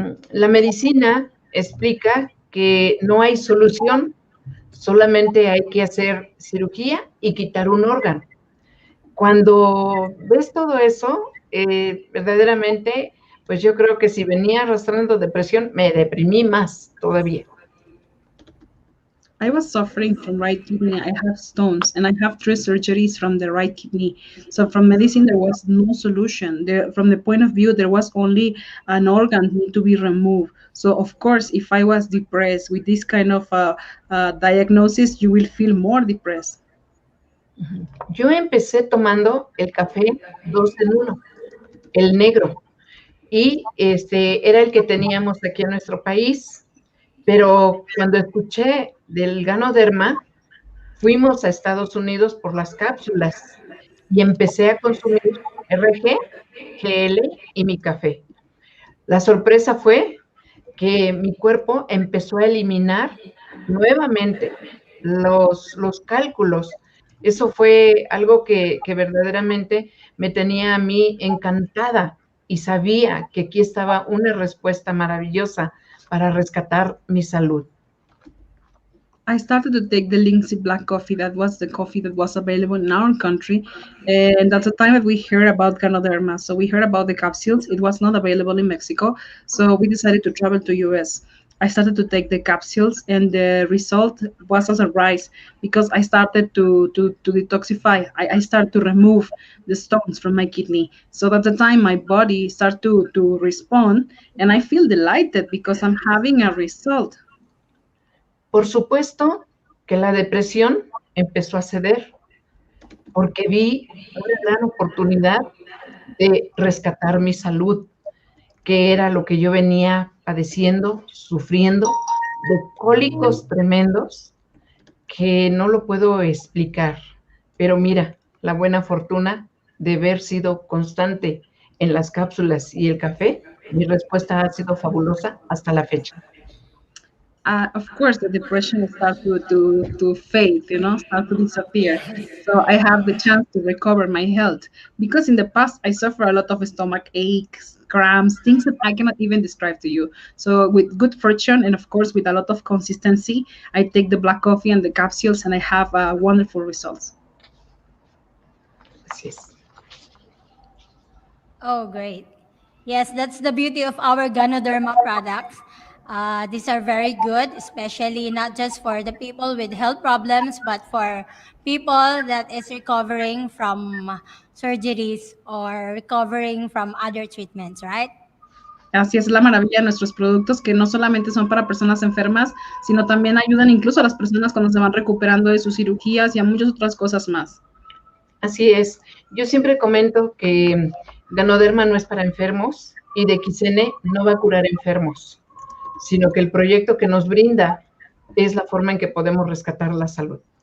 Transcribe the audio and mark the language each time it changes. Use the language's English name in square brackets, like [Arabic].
[Spanish] La medicina explica que no hay solución, solamente hay que hacer cirugía y quitar un órgano. Cuando ves todo eso, verdaderamente, pues yo creo que si venía arrastrando depresión, me deprimí más todavía. [English] I was suffering from right kidney. I have stones and I have 3 surgeries from the right kidney. So from medicine, there was no solution. From the point of view, there was only an organ need to be removed. So of course, if I was depressed with this kind of diagnosis, you will feel more depressed. [Spanish] Yo empecé tomando el café 2 en 1, el negro, y era el que teníamos aquí en nuestro país, pero cuando escuché del ganoderma, fuimos a Estados Unidos por las cápsulas y empecé a consumir RG, GL y mi café. La sorpresa fue que mi cuerpo empezó a eliminar nuevamente los cálculos. Eso fue algo que verdaderamente me tenía a mí encantada y sabía que aquí estaba una respuesta maravillosa para rescatar mi salud. [English] I started to take the Linksy black coffee. That was the coffee that was available in our country. And that's the time that we heard about Ganoderma. So we heard about the capsules. It was not available in Mexico. So we decided to travel to US. I started to take the capsules and the result was a surprise because I started to detoxify. I started to remove the stones from my kidney. So at the time my body started to respond and I feel delighted because I'm having a result. [Spanish] Por supuesto que la depresión empezó a ceder porque vi una gran oportunidad de rescatar mi salud, que era lo que yo venía padeciendo, sufriendo, de cólicos tremendos que no lo puedo explicar. Pero mira, la buena fortuna de haber sido constante en las cápsulas y el café, mi respuesta ha sido fabulosa hasta la fecha. [English] Of course, the depression starts to fade, start to disappear. So I have the chance to recover my health because in the past I suffer a lot of stomach aches, cramps, things that I cannot even describe to you. So with good fortune and of course with a lot of consistency, I take the black coffee and the capsules and I have wonderful results. [Spanish] Así es. [English] Oh, great. Yes, that's the beauty of our Ganoderma products. These are very good, especially not just for the people with health problems, but for people that is recovering from surgeries or recovering from other treatments, right? [Spanish] Así es la maravilla de nuestros productos, que no solamente son para personas enfermas, sino también ayudan incluso a las personas cuando se van recuperando de sus cirugías y a muchas otras cosas más. Así es. Yo siempre comento que Ganoderma no es para enfermos y DXN no va a curar enfermos, sino que el proyecto que nos brinda es la forma en que podemos rescatar la salud.